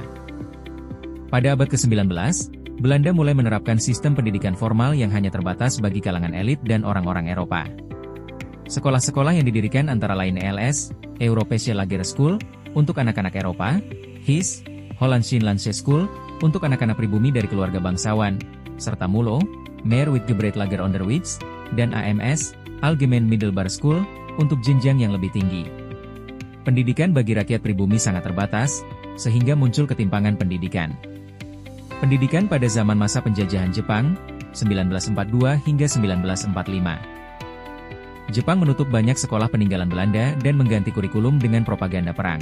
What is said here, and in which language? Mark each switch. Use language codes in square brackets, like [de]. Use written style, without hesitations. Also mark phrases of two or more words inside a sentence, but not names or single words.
[id] Pada abad ke-19, Belanda mulai menerapkan sistem pendidikan formal yang hanya terbatas bagi kalangan elit dan orang-orang Eropa. Sekolah-sekolah yang didirikan antara lain ELS, Europese Lagere School, untuk anak-anak Eropa, HIS, Hollandse Landse School, untuk anak-anak pribumi dari keluarga bangsawan, serta MULO, Meerwijkgebreid Lager Onderwijs, dan AMS, Algemeen Middelbare School, untuk jenjang yang lebih tinggi. Pendidikan bagi rakyat pribumi sangat terbatas, sehingga muncul ketimpangan pendidikan. Pendidikan pada zaman masa penjajahan Jepang, 1942 hingga 1945. Jepang menutup banyak sekolah peninggalan Belanda dan mengganti kurikulum dengan propaganda perang.